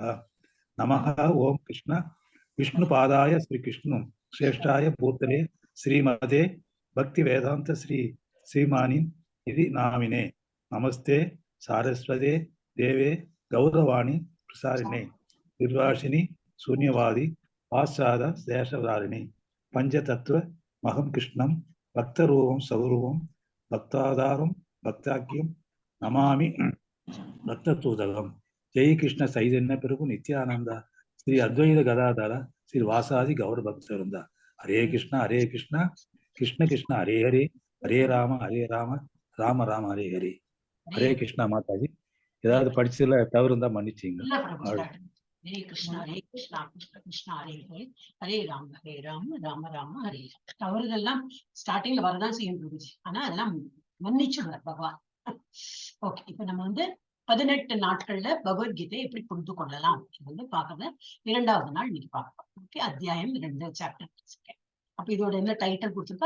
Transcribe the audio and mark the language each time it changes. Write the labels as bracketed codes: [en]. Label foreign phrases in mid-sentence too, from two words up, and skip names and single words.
[sa] नमः ओम कृष्ण विष्णुपादाय श्री कृष्ण श्रेष्ठाय भूतले श्रीमते भक्ति वेदांत श्रीमानी इति नामिने नमस्ते सारस्वते देवे गौरवाणी प्रसारिणे निर्वासिनी शून्यवादी पाश्चाद देशधारिणी पंचतत्व महम कृष्णम भक्तरूपम सौरूपम भक्ताधारम भक्ताख्यम नमामि भक्ततूदकम. जय कृष्ण चैतन्य प्रभु नित्यानंद श्री अद्वैत गदाधर श्री वासादि गौर भक्तवृंद. हरे कृष्ण कृष्ण कृष्ण हरे हरे, हरे राम राम राम हरे हरे. [hi] हरे कृष्णा माता जी. [ta] ஏதாவது படிச்சதுல தவறு இருந்தா மன்னிச்சீங்க. [sa] हरे कृष्णा कृष्ण कृष्ण हरे हरे, हरे राम राम राम हरे. [ta] தவறுதெல்லாம் ஸ்டார்டிங்ல வரதான் செய்யும் பிரபுஜி. ஆனா அதெல்லாம் மன்னிச்சுடுறார் பகவான். ஓகே, இப்ப நம்ம 18 நாட்கள்ல பகவத்கீதை எப்படி புரிந்து கொள்ளலாம் பாக்குறது 2வது நாள் இன்னைக்கு பார்க்கலாம். ஓகே, அத்தியாயம் 2 சாப்டர். அப்ப இதோட என்ன டைட்டில் கொடுத்திருக்கா?